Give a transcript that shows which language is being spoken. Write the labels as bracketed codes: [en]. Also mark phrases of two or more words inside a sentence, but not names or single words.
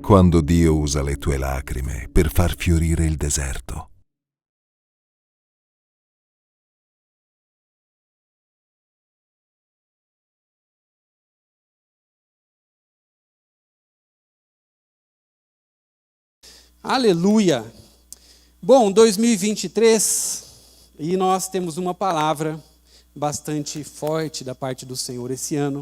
[it] Quando Dio usa le tue lacrime per far fiorire il deserto. [pt] Aleluia! Bom, 2023 e nós temos uma palavra bastante forte da parte do Senhor esse ano.